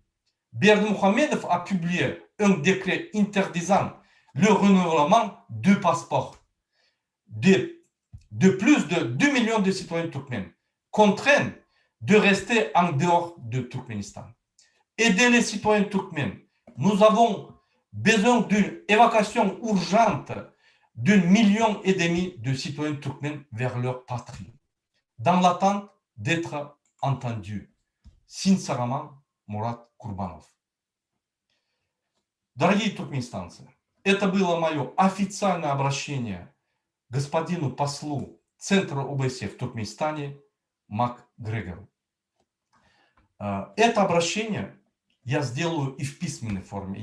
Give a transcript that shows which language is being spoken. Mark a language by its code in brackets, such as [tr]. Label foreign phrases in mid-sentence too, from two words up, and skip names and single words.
[fr] Berdimuhamedov a publié un décret interdisant le renouvellement de passeports de plus de 2 millions de citoyens turkmènes, contraints de rester en dehors du Turkménistan. Aider les citoyens turkmènes. Nous avons besoin d'une évacuation urgente d'1,5 million de citoyens turkmènes vers leur patrie, dans l'attente d'être entendus. [ru] Синцероман Мурат Курбанов. Дорогие туркменистанцы, это было мое официальное обращение господину послу Центра ОБСЕ в Туркменистане МакГрегору. Это обращение я сделаю и в письменной форме.